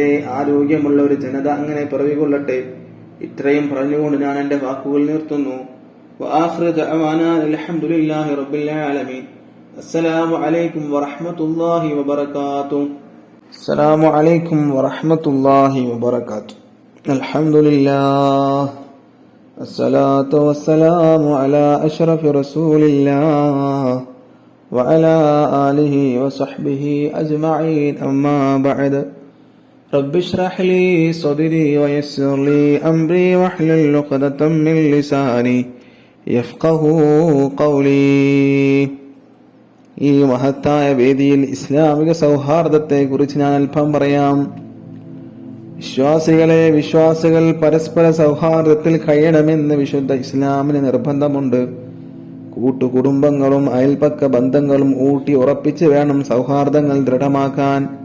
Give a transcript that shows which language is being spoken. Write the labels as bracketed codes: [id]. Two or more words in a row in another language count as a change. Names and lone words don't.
[ml] ആരോഗ്യമുള്ള ഒരു ജനത അങ്ങനെ പിറവികൊള്ളട്ടെ. ഇത്രയും പറഞ്ഞുകൊണ്ട് ഞാൻ എന്റെ വാക്കുകൾ നിർത്തുന്നു. [ar] الحمد لله رب العالمين. السلام عليكم ورحمة الله وبركاته. السلام عليكم ورحمة الله وبركاته. الحمد لله الصلاة والسلام على أشرف رسول الله وعلى آله وصحبه أجمعين أما بعد رب اشرح لي صدري ويسر لي أمري واحلل عقدة من لساني يفقهوا قولي. [ml] ഈ മഹത്തായ വേദിയിൽ ഇസ്ലാമിക സൗഹാർദ്ദത്തെ കുറിച്ച് ഞാൻ അല്പം പറയാം. വിശ്വാസികൾ പരസ്പര സൗഹാർദ്ദത്തിൽ കഴിയണമെന്ന് വിശുദ്ധ ഇസ്ലാമിന് നിർബന്ധമുണ്ട്. കൂട്ടുകുടുംബങ്ങളും അയൽപക്ക ബന്ധങ്ങളും ഊട്ടി ഉറപ്പിച്ച് വേണം സൗഹാർദ്ദങ്ങൾ ദൃഢമാക്കാൻ.